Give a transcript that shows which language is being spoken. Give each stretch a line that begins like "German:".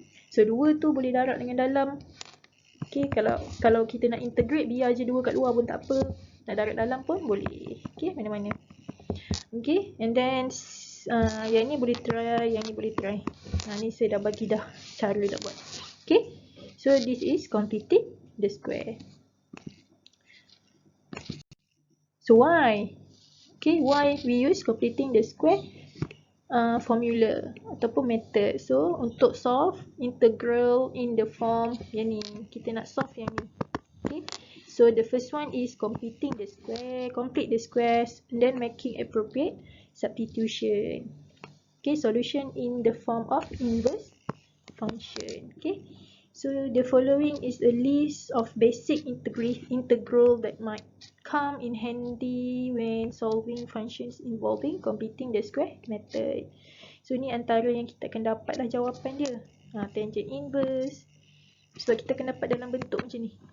Malay: So 2 tu boleh darab dengan dalam. Okay, kalau kita nak integrate, biar je 2 kat luar pun tak apa. Nak darab dalam pun boleh. Okay, mana-mana. Okay, and then yang ni boleh try, yang ni boleh try. Ni saya dah bagi dah cara nak buat.
English: Okay, so this is completing the square. So why? Okay, why we use completing the square formula ataupun method.
Malay: So untuk solve integral
English: in the form
Malay: yang ni, kita nak solve yang ni.
English: Okay, so the first one is completing the square, complete the squares, and then making appropriate substitution. Okay, solution in the form of inverse function. Okay, so the following is a list of basic integral that might come in handy when solving functions involving completing the square method.
Malay: So ni antara yang kita akan dapat lah jawapan dia. Tangent inverse. Sebab kita akan dapat dalam bentuk macam ni.